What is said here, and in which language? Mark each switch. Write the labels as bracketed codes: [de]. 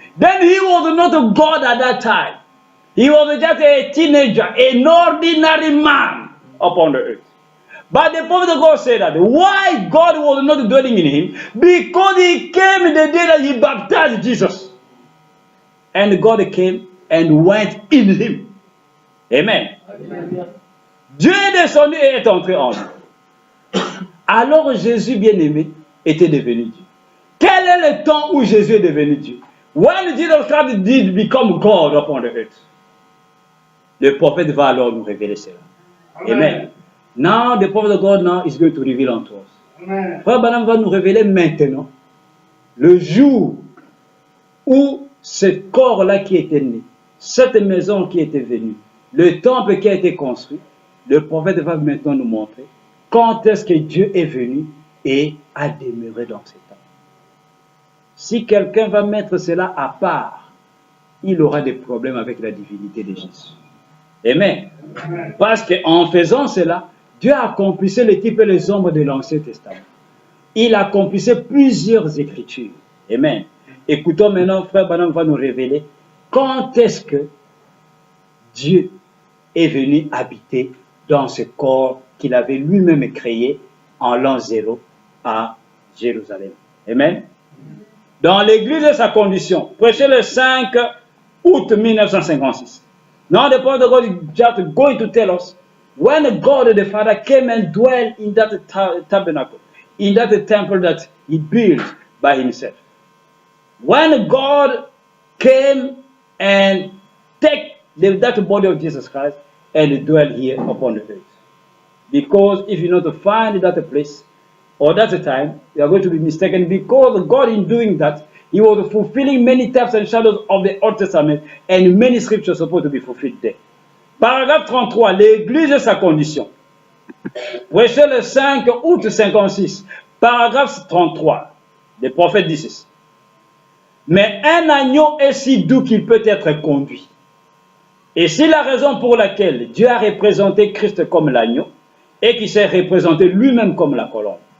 [en] Then he was not a God at that time. He was just a teenager, an ordinary man upon the earth. But the prophet of God said that why God was not dwelling in him? Because he came the day that he baptized Jesus. And God came and went in him. Amen. Amen. [fr] Dieu est descendu et est entré en lui. Alors Jésus bien-aimé était devenu Dieu. Quel est le temps où Jésus est devenu Dieu? [en] When Jesus Christ did become God upon the earth. [fr] Le prophète va alors nous révéler cela. Amen. Amen. [en] Now the prophet of God now is going to reveal unto us. Amen. [fr] Frère Branham va nous révéler maintenant le jour où ce corps-là qui était né, cette maison qui était venue, le temple qui a été construit, le prophète va maintenant nous montrer quand est-ce que Dieu est venu et a demeuré dans ces temps. Si quelqu'un va mettre cela à part, il aura des problèmes avec la divinité de Jésus. Amen. Parce qu'en faisant cela, Dieu accomplissait les types et les ombres de l'Ancien Testament. il accomplissait plusieurs écritures. Amen. Écoutons maintenant, frère Branham va nous révéler quand est-ce que Dieu est venu habiter dans ce corps qu'il avait lui-même créé en l'an 0 à Jérusalem. Amen. Dans l'église de sa condition, prêché le 5 août 1956. [en] Now the point of God is just going to tell us when God the Father came and dwelt in that tabernacle, in that temple that he built by himself. When God came and take that body of Jesus Christ and dwell here upon the earth. Because if you not find that place or that time, you are going to be mistaken, because God in doing that, he was fulfilling many types and shadows of the Old Testament and many scriptures supposed to be fulfilled there. [fr] Paragraphe 33, l'église et sa condition. Prêché le 5 août 56, paragraphe 33, le prophète dit ceci. Mais un agneau est si doux qu'il peut être conduit. Et c'est la raison pour laquelle Dieu a représenté Christ comme l'agneau et qui s'est représenté lui-même comme la colombe.